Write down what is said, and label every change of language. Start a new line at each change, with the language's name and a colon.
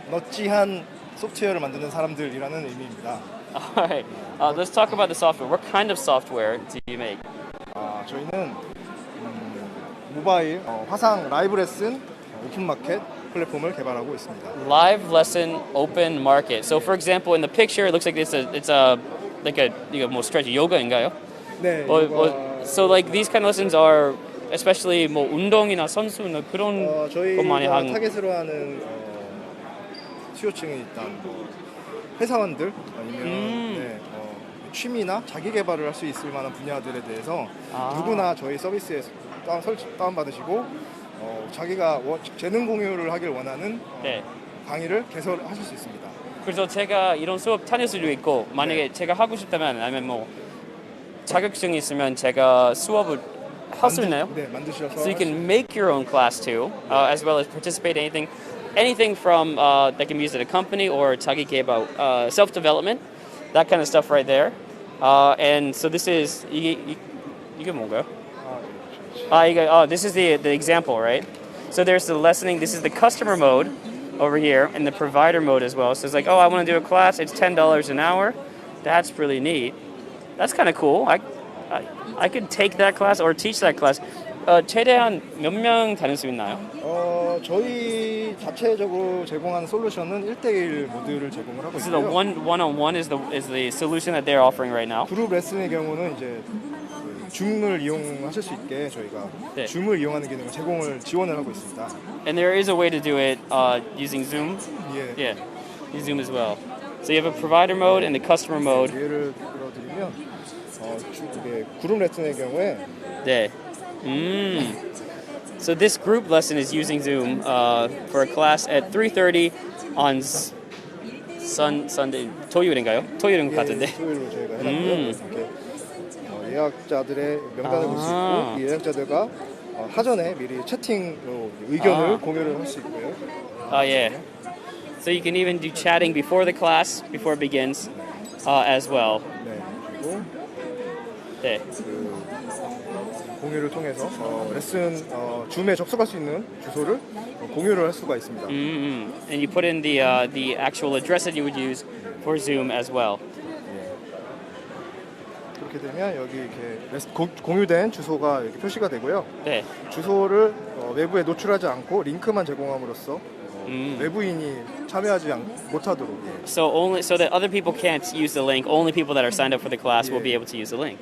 Korean: 넛지한 소프트웨어를 만드는 사람들이라는 의미입니다.
English: Alright, let's talk about the software. What kind of software do you make?
Korean: 저희는 모바일 화상 라이브 레슨 오픈 마켓 플랫폼을 개발하고 있습니다.
English: Live lesson open market. So, for example, in the picture, it looks like it's like a more stretchy yoga인가요?
Korean: 네.
English: So, like these kind of lessons are, especially
Korean: 뭐 운동이나 선수나 그런 거 많이 저희가 하는. 타겟으로 하는 수요층은 일단 회사원들 아니면 취미나 자기 개발을 할 수 있을 만한 분야들에 대해서 누구나 저희 서비스에 다운받으시고 자기가 재능 공유를 하길 원하는 강의를 개설하실 수 있습니다. 그래서 제가 이런 수업 다닐 수도 있고 만약에 제가 하고 싶다면 아니면 뭐 자격증이 있으면 제가 수업을 할 수 있나요? 네, 만드셔서.
English: So you can make your own class too, as well as participate in anything from that can be used at a company or
Korean: 자기 개발,
English: self-development, that kind of stuff right there. And so this is
Korean: 이게 뭔가요?
English: This is the example, right? So there's the lessoning. This is the customer mode over here, and the provider mode as well. So it's like, I want to do a class. It's $10 an hour. That's really neat. That's kind of cool. I could take that class or teach that class.
Korean: 최대한 몇 명 다닐 수 있나요? 저희 자체적으로 제공하는 솔루션은 1:1 모듈을 제공을 하고
English: So the
Korean: 있고요.
English: one-on-one is the solution that they're offering right now.
Korean: 그룹 레슨의 경우는 이제 줌을 이용하실 수 있게 저희가 줌을 이용하는 기능을 지원을 하고 있습니다.
English: And there is a way to do it using Zoom. Yeah, use Zoom as well. So you have a provider mode and the customer mode.
Korean: 예를 들어드리면 이게 그룹 레슨의 경우에 네.
English: So this group lesson is using Zoom for a class at 3:30 on Sunday.
Korean: 토요일인가요? 토요일인 것 같은데. 토요일로 저희가 해놨고요. 이렇게 예약자들의 명단을 볼 수 있고 이 예약자들과 사전에 미리 채팅으로 의견을 공유를 할 수 있고요.
English: Yeah. So you can even do chatting before the class, before it begins, as well.
Korean: 네. 그리고 네. 공유를 통해서 레슨 줌에 접속할 수 있는 주소를 공유를 할 수가 있습니다. And you put in the actual address that you would use for Zoom as well. 그렇게 되면 여기 이렇게 공유된 주소가 이렇게 표시가 되고요. 네. 주소를 외부에 노출하지 않고 링크만 제공함으로써 외부인이 참여하지 못하도록. 예.
English: So that other people can't use the link. Only people that are signed up for the class will be able to use the link.